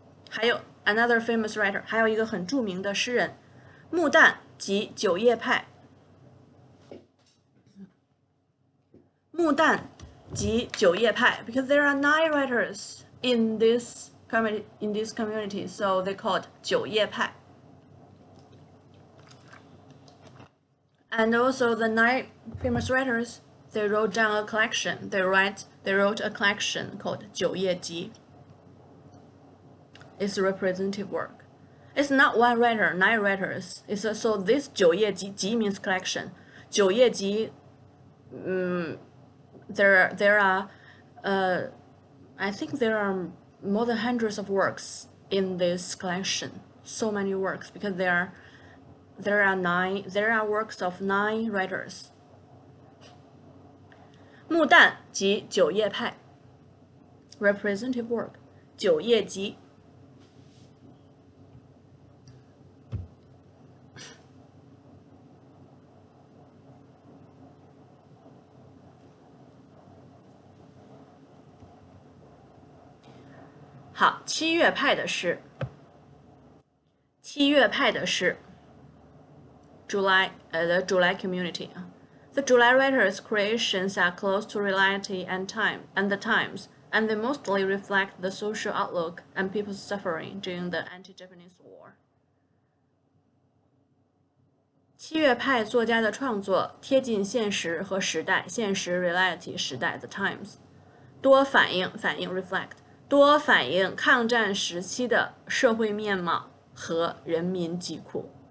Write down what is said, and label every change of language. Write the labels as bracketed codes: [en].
[zh] 还有 [en] another famous writer， [zh] 还有一个很著名的诗人，穆旦及九叶派。 [en] 穆旦及九叶派 because there are 9 writers in this community, so they called 九叶派. And also the 9 famous writers, they wrote down a collection. They wrote a collection called 九叶集. It's a representative work. It's not one writer, 9 writers. So this 九叶集, 集 means collection. 九叶集, there are I think there are more than hundreds of works in this collection. So many works because there are works of 9 writers. [zh] 穆旦及九叶派 representative work 九叶集. 好，七月派的诗。七月派的诗 [en] the July community. The July writers' creations are close to reality and the times, and they mostly reflect the social outlook and people's suffering during the anti-Japanese war. [zh] 七月派作家的创作贴近现实和时代，现实 reality 时代 the times， 多反映 reflect， 多反映抗战时期的社会面貌和人民疾苦。